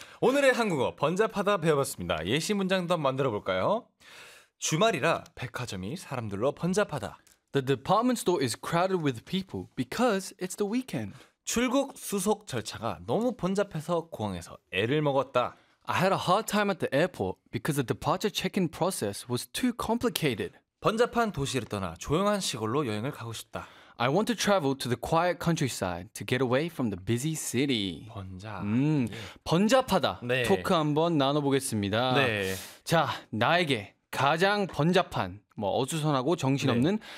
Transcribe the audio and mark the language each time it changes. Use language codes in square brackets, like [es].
[ko] 오늘의 한국어 번잡하다 배워봤습니다. 예시 문장도 한번 만들어볼까요? 주말이라 백화점이 사람들로 번잡하다. [en] The department store is crowded with people because it's the weekend. [ko] 출국 수속 절차가 너무 번잡해서 공항에서 애를 먹었다. [en] I had a hard time at the airport because the departure check-in process was too complicated. [ko] 번잡한 도시를 떠나 조용한 시골로 여행을 가고 싶다. [en] I want to travel to the quiet countryside to get away from the busy city. [ko] 번잡하다. 네. 토크 한번 나눠보겠습니다. 네. 자, 나에게 가장 번잡한, 뭐 어수선하고 정신없는 네.